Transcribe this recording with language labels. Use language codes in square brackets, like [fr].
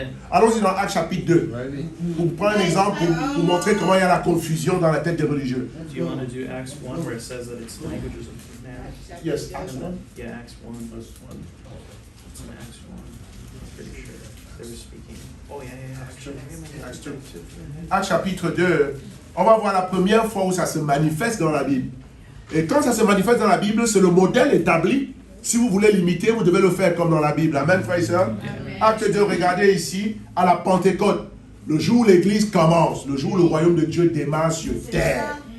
[fr] Allons-y dans Actes chapitre 2. Pour prendre un exemple, pour vous montrer comment il y a la confusion dans la tête des religieux. [en] Do you want to do Acts 1 where it says that it's languages of man? Yes, Acts 1. Yeah, Acts 1 verse 1. It's in Acts 1. I'm pretty sure they were speaking. Oh yeah, actually. Acts 2. [fr] Actes chapitre 2, on va voir la première fois où ça se manifeste dans la Bible. Et quand ça se manifeste dans la Bible, c'est le modèle établi. Si vous voulez l'imiter, vous devez le faire comme dans la Bible. Amen, frères et sœurs. Acte 2, regardez ici, à la Pentecôte, le jour où l'Église commence, le jour où le royaume de Dieu démarre sur terre.